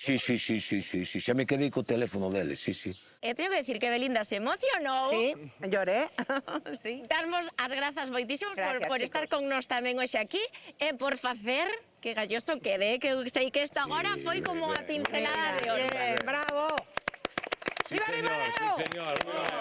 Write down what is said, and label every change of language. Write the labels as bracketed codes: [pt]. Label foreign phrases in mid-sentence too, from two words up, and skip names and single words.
[gl] Sí, xa me quedei co teléfono deles, sí. E teño que decir que Belinda se emocionou. [es] Sí, lloré. Sí. [gl] Darmos as grazas moitísimos [es] Gracias, [gl] por estar [es] chicos. [gl] con nos tamén hoxe aquí e por facer que Galloso quede, que sei que isto agora foi como a pincelada de oro. [es] Bien, bravo. Sí, señor, sí, señor.